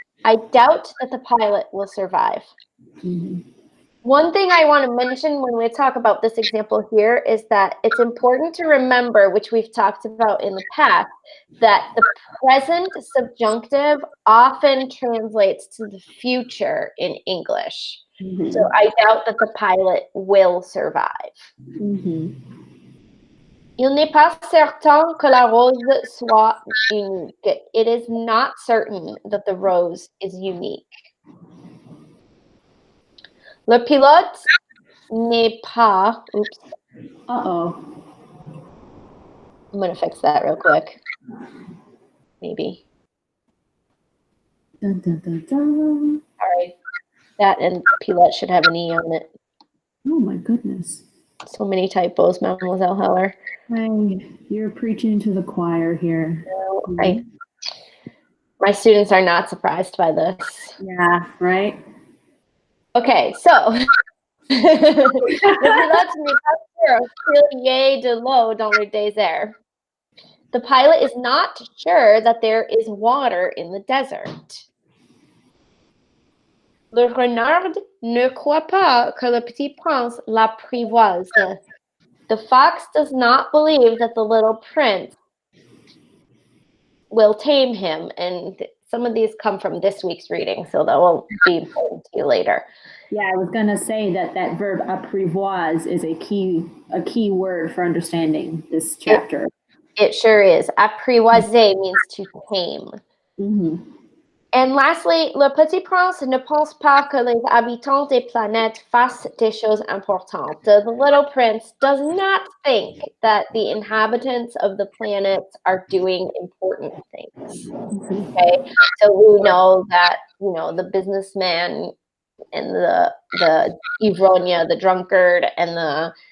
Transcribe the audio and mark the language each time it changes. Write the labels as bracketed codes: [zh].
[en] I doubt that the pilot will survive. One thing I want to mention when we talk about this example here is that it's important to remember, which we've talked about in the past, that the present subjunctive often translates to the future in English. So I doubt that the pilot will survive. [fr] Il n'est pas certain que la rose soit unique. [en] It is not certain that the rose is unique. [fr] Le pilote n'est pas. [en] Oops. Uh-oh. I'm going to fix that real quick. Maybe. Dun, dun, dun, dun. All right. That and pilote should have an E on it. Oh, my goodness. So many typos, Mademoiselle Heller. You're preaching to the choir here. Right. My students are not surprised by this. Yeah, right? Okay, so [fr] le pilote n'est pas sûr qu'il y ait de l'eau dans le désert. [en] The pilot is not sure that there is water in the desert. [fr] Le renard ne croit pas que le petit prince l'apprivoise. [en] The fox does not believe that the little prince will tame him. And some of these come from this week's reading, so that will be important to you later. Yeah, I was gonna say that verb apprivoise is a key word for understanding this chapter. It sure is. Apprivoiser means to tame. Mm-hmm. And lastly, [fr] le petit prince ne pense pas que les habitants des planètes fassent des choses importantes. [en] The little prince does not think that the inhabitants of the planets are doing important things. Okay, so we know that, you know, the businessman and the ivrogne, the drunkard, and the